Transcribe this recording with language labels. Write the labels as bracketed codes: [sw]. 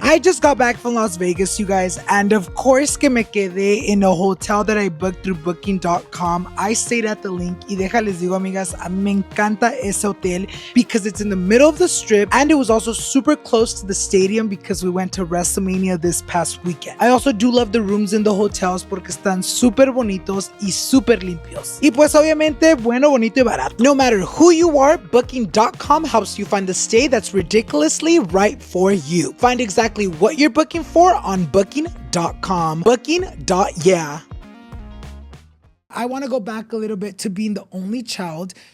[en] I just got back from Las Vegas, you guys, and of course [es] que me quedé [en] in a hotel that I booked through Booking.com. I stayed at the link. [es] Y déjales digo, amigas, a mí me encanta ese hotel [en] because it's in the middle of the strip and it was also super close to the stadium because we went to WrestleMania this past weekend. I also do love the rooms in the hotels [es] porque están súper bonitos y súper limpios. Y pues obviamente bueno, bonito y barato. [en] No matter who you are, Booking.com helps you find the stay that's ridiculously right for you. Find exactly what you're booking for on Booking.com. Booking.yeah. I want to go back a little bit to being the only child.